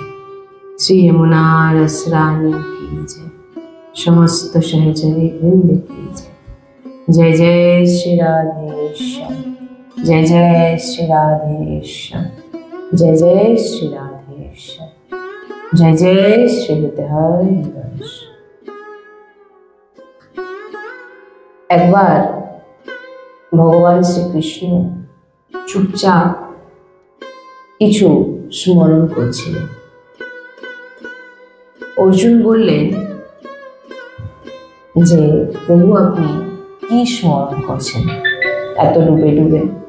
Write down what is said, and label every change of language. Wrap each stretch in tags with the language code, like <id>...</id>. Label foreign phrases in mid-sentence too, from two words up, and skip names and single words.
<hi>श्री यमुना रस रानी की जय। समस्त सहचरी वृंद की जय। जय जय श्री राधेश्याम। जय जय श्री राधेश्याम। जय जय श्री राधेश्याम। जय जय श्री हृदय।</hi> <bn>একবার ভগবান শ্রীকৃষ্ণ চুপচাপ কিছু স্মরণ করছিলেন। অর্জুন বললেন যে প্রভু আপনি কি স্মরণ করছেন এত ডুবে ডুবে?</bn>